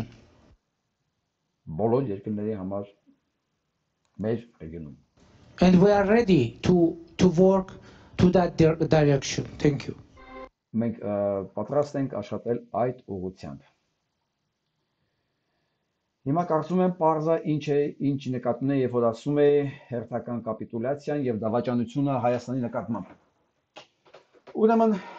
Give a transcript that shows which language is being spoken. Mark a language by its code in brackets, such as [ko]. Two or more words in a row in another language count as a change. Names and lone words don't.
[hy] Բոլոր երկրների համար մեր ռեգիոնում։ [en] And we are ready to work to that direction. Thank you. [hy] Մենք պատրաստ ենք աշխատել այդ ուղղությամբ։ Հիմա կարծում եմ պարզա ինչ նկատում է, երբ որ ասում է հերթական կապիտուլացիան եւ դավաճանությունը Հայաստանի նկատմամբ։ Ուրեմն